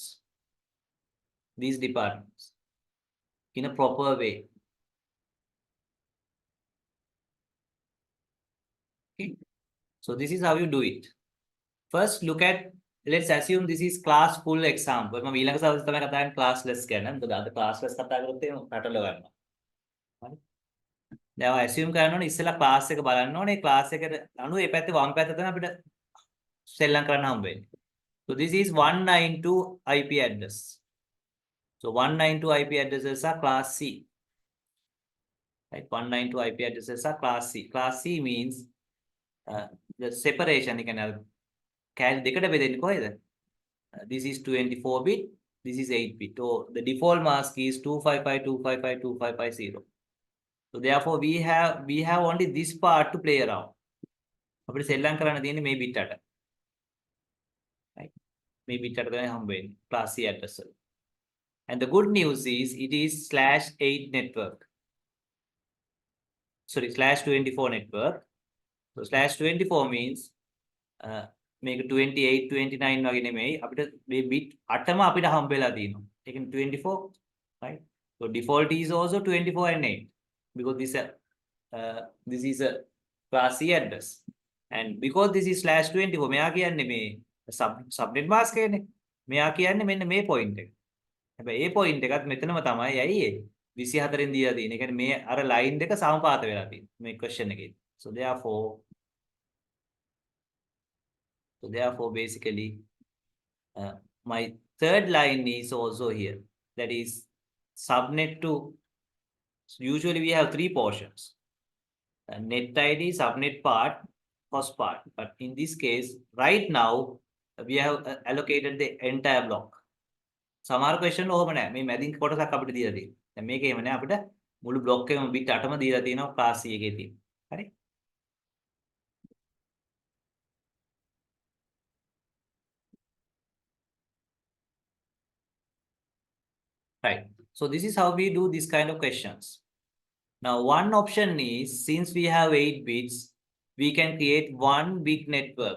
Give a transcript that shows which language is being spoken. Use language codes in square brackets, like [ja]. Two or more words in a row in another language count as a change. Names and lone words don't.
[en] These departments. In a proper way. Okay. So this is how you do it. First, look at. Let's assume this is class full example. [si] මම ඊළඟ සවස් තමයි කතා කරන්නේ classless ගැන. මොකද අද classless කතා කරොත් එහෙම රටල ගන්නවා. හරි. දැන් ඔය assume කරන්න ඕනේ ඉස්සෙල්ලා class එක බලන්න ඕනේ. class එකට අනුව මේ පැත්තේ වම් පැත්ත තමයි අපිට සෙල්ලම් කරන්න හම්බ වෙන්නේ. [en] So this is 192 IP address. So 192 IP addresses are class C. Right? 192 IP addresses are class C. Class C means the separation. You can have [si] කෑලි දෙකට බෙදෙන්නේ කොහෙද? [en] This is 24 bit, this is 8 bit. So the default mask is 255.255.255.0. So therefore we have only this part to play around. [si] අපිට සෙල්ලම් කරන්න තියෙන්නේ මේ bit 8. Right? මේ bit 8 තමයි හම්බ වෙන්නේ [en] class C address [si] වල. [en] And the good news is it is /8 network. Sorry, /24 network. So /24 means [si] මේක 28 29 වගේ නෙමෙයි අපිට මේ bit 8ම අපිට හම්බ වෙලා තියෙනවා. ඒ කියන්නේ 24, [en] right? So default is also 24 and 8 because this is a class C address. And because this is /24 [si] මෙයා කියන්නේ මේ [en] subnet mask [si] එකනේ. මෙයා කියන්නේ මෙන්න මේ point එක. හැබැයි ඒ point එකත් මෙතනම තමයි. ඇයි ඒ 24 න් දීලා තියෙන්නේ. ඒ කියන්නේ මේ අර line දෙක සමපාත වෙලා තියෙනවා මේ question එකේ. [en] So therefore basically my third line is also here. That is subnet to, so usually we have 3 portions. Net ID, subnet part, cost part. But in this case, right now, we have allocated the entire block. [si] සමහර question ඕම නෑ. මේ මැදින් කොටසක් අපිට දීලා තියෙනවා. දැන් මේක එහෙම නෑ අපිට මුළු block එකම bit 8ම දීලා තියෙනවා [en] class C [si] එකේ තියෙන. හරි? [en] Right. So this is how we do this kind of questions. Now, one option is, since we have 8 bits, we can create one big network.